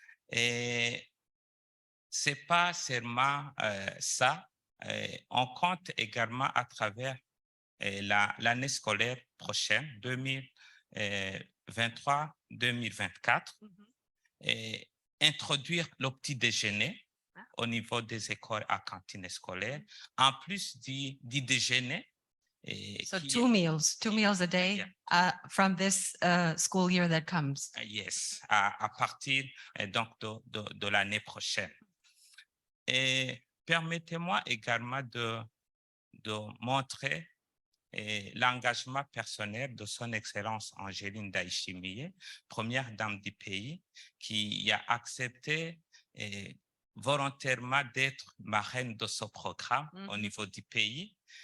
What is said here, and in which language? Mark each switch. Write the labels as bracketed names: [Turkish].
[French] Et ce n'est pas seulement ça, on compte également à travers l'année scolaire prochaine, 2023-2024, introduire le petit déjeuner au niveau des écoles à cantine scolaire, en plus du déjeuner. [English] So two meals a day from this school year that comes. Yes, [French] à partir donc de l'année prochaine. Et permettez-moi également de montrer l'engagement personnel de son Excellence Angéline Ndayishimiye, première dame du pays, qui a accepté volontairement d'être marraine de ce programme au niveau du pays.